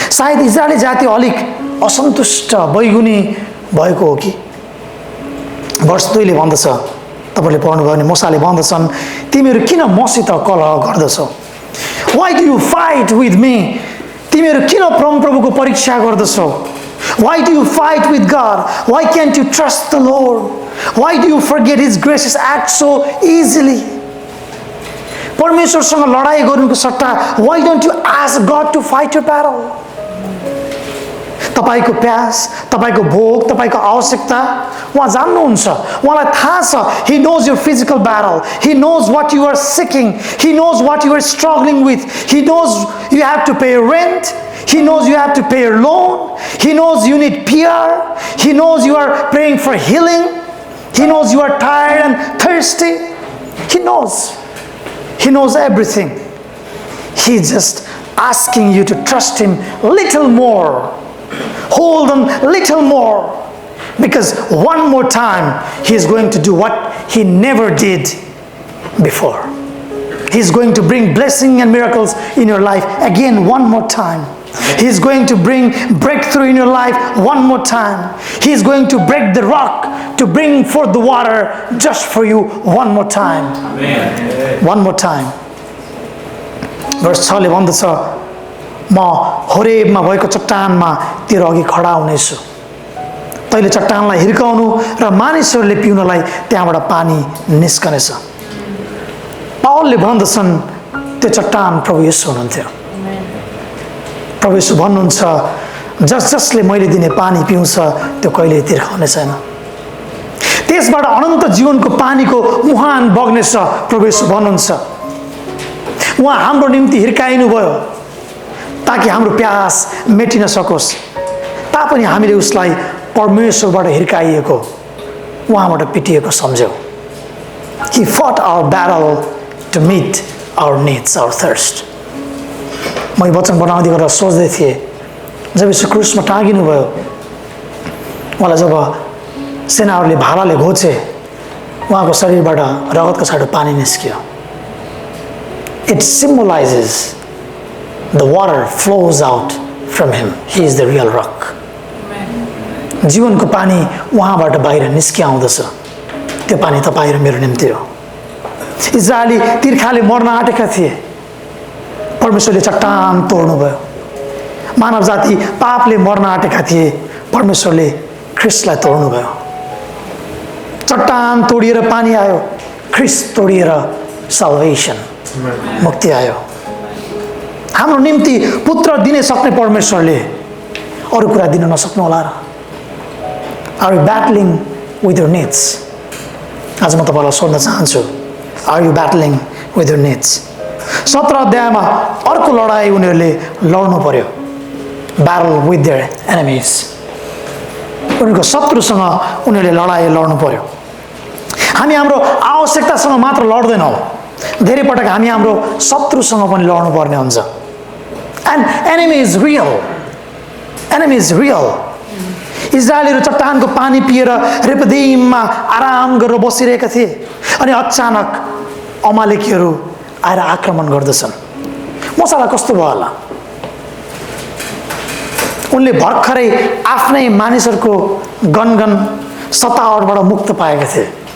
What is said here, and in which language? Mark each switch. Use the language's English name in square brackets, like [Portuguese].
[Nepali] सायद इजरायली जाति अलिक असन्तुष्ट बैगुनी भएको हो कि? वर्ष 2ले भन्दछ, तपाईँले पढ्नुभयो भने मूसाले भन्दछन्, तिमीहरू किन मसित कलह गर्दछौ? [English] Why do you fight with me? [Nepali] तिमीहरू किन परमप्रभुको परीक्षा गर्दछौ? [English] Why do you fight with God? Why can't you trust the Lord? Why do you forget His gracious act so easily? [Nepali] परमेश्वरसँग लडाई गर्नुको सट्टा [English] why don't you ask God to fight your battle? [Nepali] तपाईको प्यास, तपाईको भोग, तपाईको आवश्यकता उहाँ जान्नुहुन्छ। उहाँलाई थाहा छ। [English] He knows your physical battle. He knows what you are seeking. He knows what you are struggling with. He knows you have to pay rent. He knows you have to pay your loan. He knows you need PR. He knows you are praying for healing. He knows you are tired and thirsty. He knows. He knows everything. He's just asking you to trust Him little more. Hold on little more. Because one more time, He is going to do what He never did before. He is going to bring blessing and miracles in your life again one more time. He is going to bring breakthrough in your life one more time. He is going to break the rock to bring forth the water just for you one more time. Amen. One more time. Verse [Nepali] 6 ले भन्दछ, म होरेबमा भएको चट्टानमा तेरो अघि खडा हुनेछु। तैले चट्टानलाई हिर्काउनु र मानिसहरूले पिउनलाई त्यहाँबाट पानी निस्कनेछ। पावलले भन्दछन् त्यो चट्टान प्रभु येशू हुनुहुन्थ्यो। प्रभु येशू भन्नुहुन्छ, जसले मैले दिने पानी पिउँछ त्यो कहिल्यै तिर्खाउने छैन। त्यसबाट अनन्त जीवनको पानीको मुहान बग्नेछ प्रभु येशू भन्नुहुन्छ। उहाँ हाम्रो निम्ति हिर्काइनु भयो ताकि हाम्रो प्यास मेटिन सकोस्। तापनि हामीले उसलाई परमेश्वरबाट हिर्काइएको, उहाँबाट पिटिएको सम्झ्यौँ। [English] He fought our battle to meet our needs, our thirst. [Nepali] म यो वचन बनाउँदै गर्दा सोच्दै थिएँ, जब यीशु क्रुसमा टाँगिनु भयो, उहाँलाई जब सेनाहरूले भालाले घोचे, उहाँको शरीरबाट रगतको छाटो पानी निस्कियो। [English] It symbolizes the water flows out from Him. He is the real rock. [Nepali] जीवनको पानी उहाँबाट बाहिर निस्किआउँदछ। त्यो पानी तपाईँ र मेरो निम्ति हो। इजरायली तिर्खाले मर्न आँटेका थिए, परमेश्वरले चट्टान तोड्नुभयो। मानव जाति पापले मर्न आँटेका थिए, परमेश्वरले ख्रिस्टलाई तोड्नुभयो। चट्टान तोडिएर पानी आयो, ख्रिस्ट तोडिएर salvation, मुक्ति आयो। हाम्रो निम्ति पुत्र दिने सक्ने परमेश्वरले अरू कुरा दिन नसक्नु होला र? [English] Are you battling with your needs? [Nepali] आज म तपाईँलाई सोध्न चाहन्छु, [English] Are you battling with your needs? [Nepali] 17 अध्यायमा अर्को लडाई उनीहरूले लड्नु पर्यो, [English] Battle with their enemies. [Nepali] उनीहरूको शत्रुसँग उनीहरूले लडाई लड्नु पर्यो। हामी हाम्रो आवश्यकतासँग मात्र लड्दैनौँ, धेरै पटक हामी हाम्रो शत्रुसँग पनि लड्नु पर्ने हुन्छ। [English] And enemy is real, enemy is real. [Nepali] इजरायलीहरू चट्टानको पानी पिएर रेपदीममा आराम गरेर बसिरहेका थिए, अनि अचानक अमालेकीहरू आएर आक्रमण गर्दछन्। मूसालाई कस्तो भयो होला? उनले भर्खरै आफ्नै मानिसहरूको गनगन सतावटबाट मुक्त पाएका थिए।